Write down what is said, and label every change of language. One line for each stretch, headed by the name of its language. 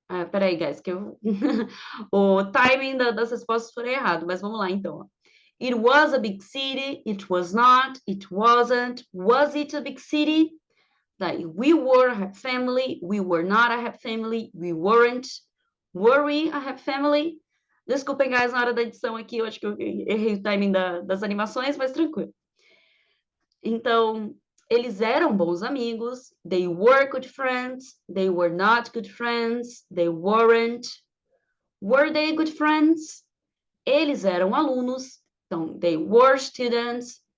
Portuguese: Peraí, guys, que o timing das respostas foram errado, mas vamos lá então.
English: It was a big city, it was not, it wasn't, was it a big city? Daí, we were a happy family, we were not a happy family, we weren't, were we a happy family?
Portuguese: Desculpem, guys, na hora da edição aqui, eu acho que eu errei o timing das animações, mas tranquilo. Então, eles eram bons amigos.
English: They were good friends. They were not good friends. They weren't. Were they good friends?
Portuguese: Eles eram alunos. Então,
English: they were students.